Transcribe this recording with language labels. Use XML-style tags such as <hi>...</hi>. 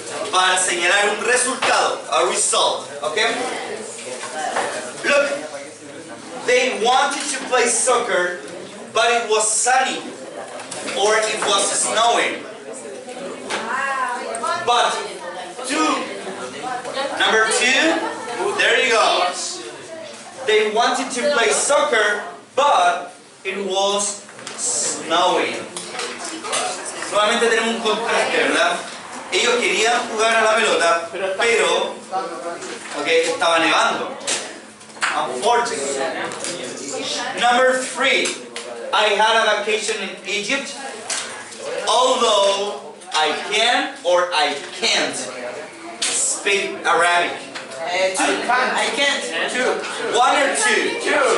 <es>Para señalar un resultado,</es> <en>a result. Okay? Look, they wanted to play soccer, but it was sunny, or it was snowing. But, number 2, there you go. They wanted to play soccer, but it was snowing.</en> <es>Nuevamente tenemos un contraste, ¿verdad? Ellos querían jugar a la pelota, pero estaba nevando.</es> <en>Unfortunately. Number 3, I had a vacation in Egypt, although I can or I can't speak Arabic. I can't. 2. 1 or 2? 2.</en>